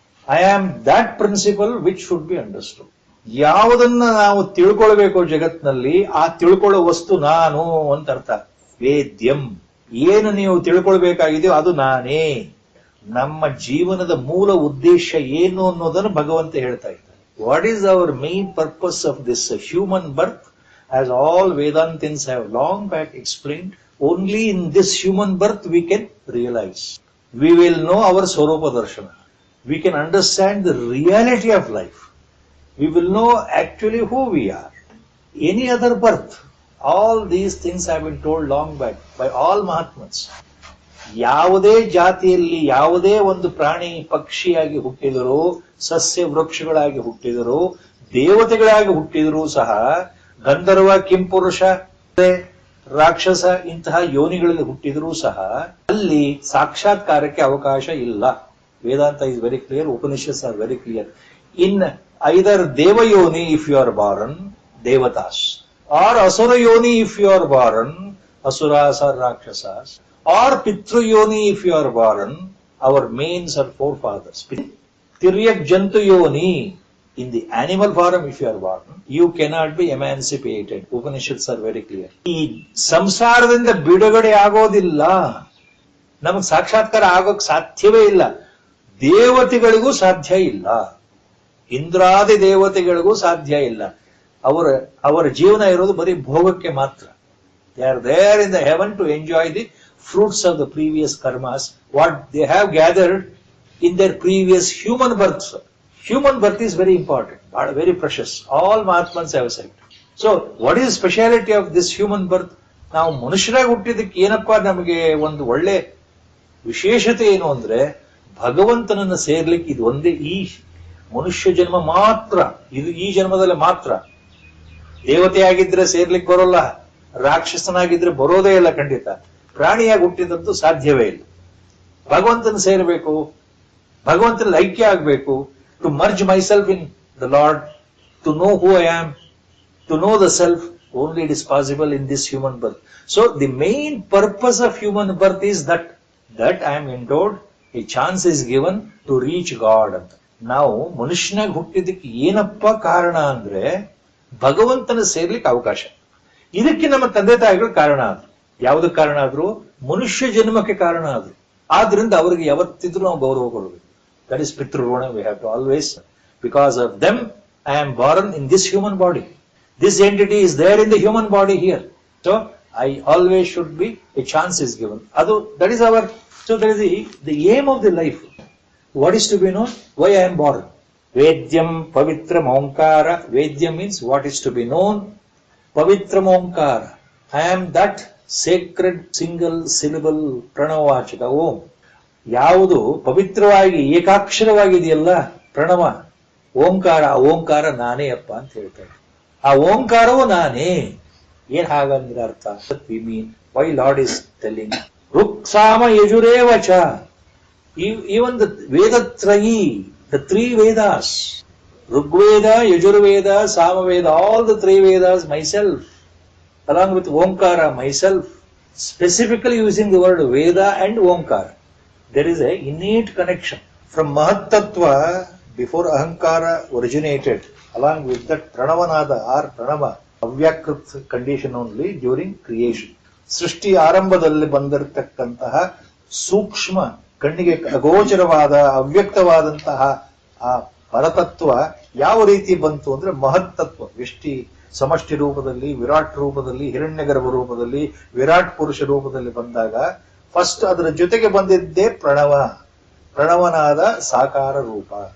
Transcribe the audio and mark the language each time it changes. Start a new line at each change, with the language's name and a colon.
English: I am that principle which should be understood.
Kannada: ಯಾವುದನ್ನ ನಾವು ತಿಳ್ಕೊಳ್ಬೇಕು ಜಗತ್ನಲ್ಲಿ, ಆ ತಿಳ್ಕೊಳ್ಳೋ ವಸ್ತು ನಾನು ಅಂತ ಅರ್ಥ. ವೇದ್ಯಂ, ಏನು ನೀವು ತಿಳ್ಕೊಳ್ಬೇಕಾಗಿದೆಯೋ ಅದು ನಾನೇ. ನಮ್ಮ ಜೀವನದ ಮೂಲ ಉದ್ದೇಶ ಏನು ಅನ್ನೋದನ್ನು ಭಗವಂತ ಹೇಳ್ತಾ ಇದ್ದಾರೆ.
English: What is our main purpose of this human birth? As all Vedantins have long back explained, only in this human birth we can realize. We will know our Swarupa Darshana. We can understand the reality of life. We will know actually who we are. Any other birth, all these things have been told long back by all Mahatmas.
Kannada: ಯಾವುದೇ ಜಾತಿಯಲ್ಲಿ ಯಾವುದೇ ಒಂದು ಪ್ರಾಣಿ ಪಕ್ಷಿಯಾಗಿ ಹುಟ್ಟಿದರೂ, ಸಸ್ಯ ವೃಕ್ಷಗಳಾಗಿ ಹುಟ್ಟಿದರೂ, ದೇವತೆಗಳಾಗಿ ಹುಟ್ಟಿದರೂ ಸಹ, ಗಂಧರ್ವ, ಕಿಂಪುರುಷ, ರಾಕ್ಷಸ ಇಂತಹ ಯೋನಿಗಳಲ್ಲಿ ಹುಟ್ಟಿದರೂ ಸಹ ಅಲ್ಲಿ ಸಾಕ್ಷಾತ್ಕಾರಕ್ಕೆ ಅವಕಾಶ ಇಲ್ಲ.
English: Vedanta is very clear, Upanishads are very clear. In either devayoni if you are born, devatas, or asura yoni if you are born, asuras or rakshasas, or pitruyoni if you are born, our means are forefathers. ತಿರ್ಯಕ್ ಜಂತು ಯೋನಿ, in the animal form if you are born, you cannot be emancipated. Upanishads are very clear.
Kannada: ಈ ಸಂಸಾರದಿಂದ ಬಿಡುಗಡೆ ಆಗೋದಿಲ್ಲ, ನಮಗೆ ಸಾಕ್ಷಾತ್ಕಾರ ಆಗೋಕ್ ಸಾಧ್ಯವೇ ಇಲ್ಲ. ದೇವತೆಗಳಿಗೂ ಸಾಧ್ಯ ಇಲ್ಲ, ಇಂದ್ರಾದಿ ದೇವತೆಗಳಿಗೂ ಸಾಧ್ಯ ಇಲ್ಲ. ಅವರ ಜೀವನ ಇರೋದು ಬರೀ ಭೋಗಕ್ಕೆ ಮಾತ್ರ.
English: They are there in the heaven to enjoy the fruits of the previous karmas, what they have gathered in their previous human births. Human birth is very important, very precious. All Mahatmans have said. So, what is the speciality of this human birth?
Kannada: ನಾವು ಮನುಷ್ಯರಾಗಿ ಹುಟ್ಟಿದಕ್ಕೆ ಏನಪ್ಪಾ ನಮಗೆ ಒಂದು ಒಳ್ಳೆ ವಿಶೇಷತೆ ಏನು ಅಂದ್ರೆ, ಭಗವಂತನನ್ನ ಸೇರ್ಲಿಕ್ಕೆ ಇದು ಒಂದೇ ಈ ಮನುಷ್ಯ ಜನ್ಮ ಮಾತ್ರ. ಇದು ಈ ಜನ್ಮದಲ್ಲಿ ಮಾತ್ರ. ದೇವತೆಯಾಗಿದ್ರೆ ಸೇರ್ಲಿಕ್ಕೆ ಬರೋಲ್ಲ, ರಾಕ್ಷಸನಾಗಿದ್ರೆ ಬರೋದೇ ಇಲ್ಲ ಖಂಡಿತ. ಪ್ರಾಣಿಯಾಗಿ ಹುಟ್ಟಿದಂತೂ ಸಾಧ್ಯವೇ ಇಲ್ಲ. ಭಗವಂತನ ಸೇರಬೇಕು, ಭಗವಂತನಲ್ಲಿ ಐಕ್ಯ ಆಗಬೇಕು.
English: To merge myself in the Lord, to know who I am, to know the self, only it is possible in this human birth. So the main purpose of human birth is that I am endowed, a chance is given to reach God ಅಂತ.
Kannada: ನಾವು ಮನುಷ್ಯನಾಗಿ ಹುಟ್ಟಿದಕ್ಕೆ ಏನಪ್ಪ ಕಾರಣ ಅಂದ್ರೆ ಭಗವಂತನ ಸೇರ್ಲಿಕ್ಕೆ ಅವಕಾಶ. ಇದಕ್ಕೆ ನಮ್ಮ ತಂದೆ ತಾಯಿಗಳು ಕಾರಣ ಆದ್ರು. ಯಾವುದಕ್ಕೆ ಕಾರಣ ಆದ್ರು? ಮನುಷ್ಯ ಜನ್ಮಕ್ಕೆ ಕಾರಣ ಆದ್ರು. ಆದ್ರಿಂದ ಅವರಿಗೆ ಯಾವತ್ತಿದ್ರು ನಾವು ಗೌರವ ಕೊಡಬೇಕು.
English: that is
Kannada: ಪಿತೃಋಣ.
English: We have to always, because of them I am born in this human body. This entity is there in the human body here. So I always should be, a chance is given. That is our, so that is the aim of the life. What is to be known? Why I am born. Vedyam Pavitram Omkara. Vedyam means what is to be known. Pavitram Omkara. I am that sacred single syllable Pranavachaka Om.
Kannada: ಯಾವುದು ಪವಿತ್ರವಾಗಿ ಏಕಾಕ್ಷರವಾಗಿದೆಯಲ್ಲ ಪ್ರಣವ ಓಂಕಾರ, ಓಂಕಾರ ನಾನೇ ಅಪ್ಪ ಅಂತ ಹೇಳ್ತಾರೆ. ಆ ಓಂಕಾರವು ನಾನೇ. ಏನ್ ಹಾಗಂದ್ರೆ ಅರ್ಥ?
English: We mean why Lord is telling ರುಕ್ಸಾಮ ಯಜುರೇವಚ. Even the ವೇದತ್ರಯೀ, the three Vedas, Rigveda, Yajurveda, Samaveda, all the three Vedas, myself along with Omkara, myself, specifically using the word Veda and Omkar. There is a innate connection. From Mahatattva, before Ahankara originated, along with that Pranavanada or Pranava, Avyakrit condition only during creation.
Kannada: ಸೃಷ್ಟಿ ಆರಂಭದಲ್ಲಿ ಬಂದಿರತಕ್ಕಂತಹ ಸೂಕ್ಷ್ಮ, ಕಣ್ಣಿಗೆ ಅಗೋಚರವಾದ, ಅವ್ಯಕ್ತವಾದಂತಹ ಆ ಪರತತ್ವ ಯಾವ ರೀತಿ ಬಂತು ಅಂದ್ರೆ ಮಹತ್ತತ್ವ, ವ್ಯಷ್ಟಿ ಸಮಷ್ಟಿ ರೂಪದಲ್ಲಿ, ವಿರಾಟ್ ರೂಪದಲ್ಲಿ, ಹಿರಣ್ಯಗರ್ಭ ರೂಪದಲ್ಲಿ, ವಿರಾಟ್ ಪುರುಷ ರೂಪದಲ್ಲಿ ಬಂದಾಗ ಫಸ್ಟ್ ಅದರ ಜೊತೆಗೆ ಬಂದಿದ್ದೇ ಪ್ರಣವ, ಪ್ರಣವನಾದ ಸಾಕಾರ ರೂಪ.